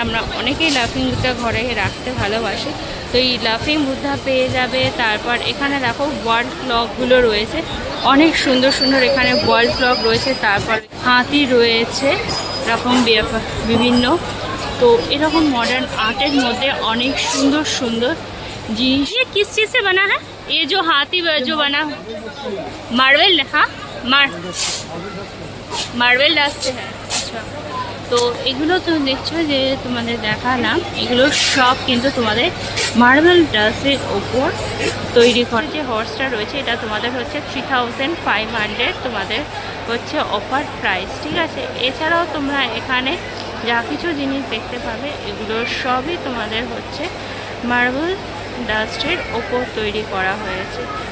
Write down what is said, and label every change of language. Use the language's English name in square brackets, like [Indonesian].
[Bangla] আমরা অনেকেই লাফিং বুদ্ধা ঘরে রাখতে ভালোবাসি, তো এই লাফিং বুদ্ধা পেয়ে যাবে। তারপর এখানে দেখো ওয়ার্ল্ড ক্লকগুলো রয়েছে, অনেক সুন্দর সুন্দর এখানে ওয়ার্ল্ড ক্লক রয়েছে। তারপর হাতি রয়েছে এরকম বিভিন্ন। তো এরকম মডার্ন আর্টের মধ্যে অনেক সুন্দর সুন্দর জিনিস। [Hindi] ये किस चीज़ से बना है? ये जो हाथी जो बना मार्वेल, हाँ मार्वेल डास से है। [Bangla] अच्छा, তো এগুলো তো দেখছো যে তোমাদের দেখালাম, এগুলো সব কিন্তু তোমাদের মার্বেল ডাসের ওপর তৈরি করা। যে হর্সটা রয়েছে এটা তোমাদের হচ্ছে 3500 তোমাদের হচ্ছে অফার প্রাইস। ঠিক আছে, এছাড়াও তোমরা এখানে যা কিছু জিনিস দেখতে পাবে এগুলো সবই তোমাদের হচ্ছে মার্বেল ডাস্টের ওপর তৈরি করা হয়েছে।